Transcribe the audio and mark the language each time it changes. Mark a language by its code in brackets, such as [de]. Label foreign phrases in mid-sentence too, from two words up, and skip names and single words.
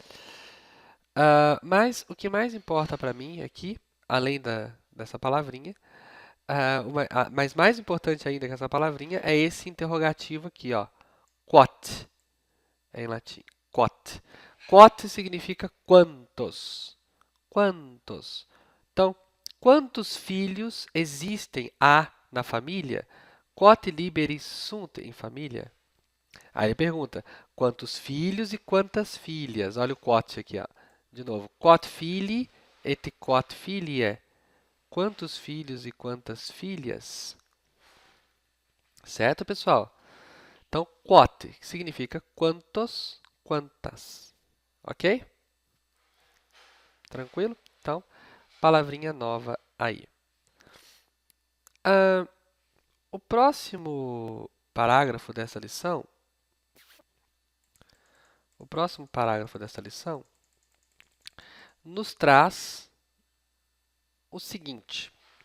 [pt] Mas o que mais importa para mim aqui, além dessa palavrinha, mas mais importante ainda que essa palavrinha é esse interrogativo aqui, ó, quot, em latim, quot. Quot significa quantos. Quantos. Então, quantos filhos há na família? [la] Quot liberis sunt em família? [pt] Aí ele pergunta, quantos filhos e quantas filhas? Olha o quot aqui, ó. De novo, [la] quot filii et quot filiae. [pt] Quantos filhos e quantas filhas? Certo, pessoal? Então, quot, que significa quantos, quantas. Ok? Tranquilo? Então, palavrinha nova aí. O próximo parágrafo dessa lição, nos traz o seguinte.